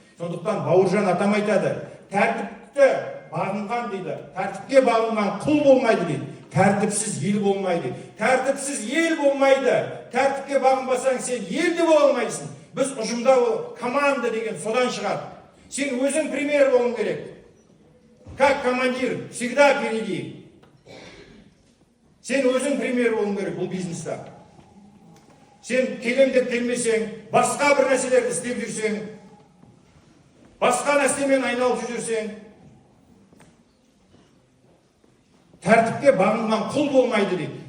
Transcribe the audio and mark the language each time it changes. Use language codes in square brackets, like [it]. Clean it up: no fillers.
[kk] Сондықтан Бауыржан атам айтады, тәртіпті бағынған дейді, тәртіпке бағынған құл болмайды дейді, тәртіпсіз ел болмайды. Тәртіпсіз ел болмайды. Тәртіпке бағынбасаң, сен ел де бола алмайсың. Біз ұжымда команда деген содан шығады. Сен өзің пример болуың керек. [ru] Как командир, всегда впереди. [kk] Сен өзің пример болуың керек бұл бизнеста. Сен келем деп келмесең, басқа бір нәрселерді істеп жүрсең, басқа нәрсемен айналып жүрсең, тәртіпке бағынған құл болмайды дейді.